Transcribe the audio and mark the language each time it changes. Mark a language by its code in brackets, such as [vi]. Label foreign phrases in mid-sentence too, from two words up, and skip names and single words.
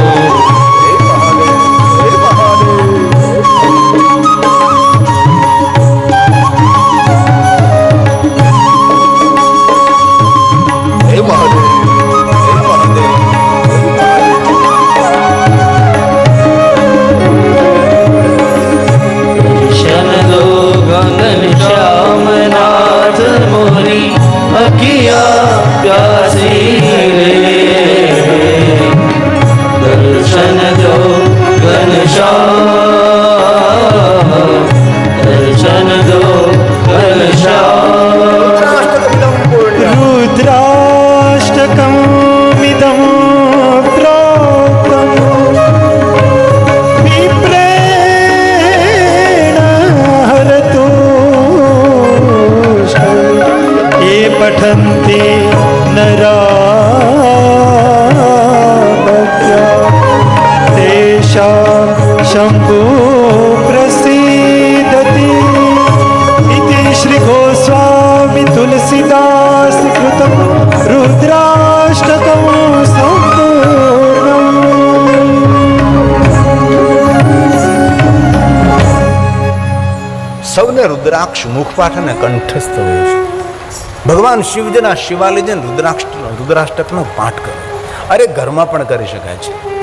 [gu] હે મહાદેવ, હે મહાદેવ, હે મહાદેવ. [hi] शनदो गगन श्यामनाथ मोरी अखिया प्यासी रे दर्शन दो घनश्याम दर्शन दो घनश्याम [sa] रुद्राष्टकमिदं प्रोक्तं विप्रेण हरतु ये पठन्ति नरा भक्त्या तेषां शम्भु प्रसीदति इति श्री गोस्वामी तुलसीदास कृतं रुद्राष्टकं सम्पूर्णम्. [gu] સૌને રુદ્રાક્ષ મુખપાઠ અને કંઠસ્થ હોય છે. ભગવાન શિવજીના શિવાલયજન રુદ્રાષ્ટકનો પાઠ કરે. અરે ઘરમાં પણ કરી શકાય છે.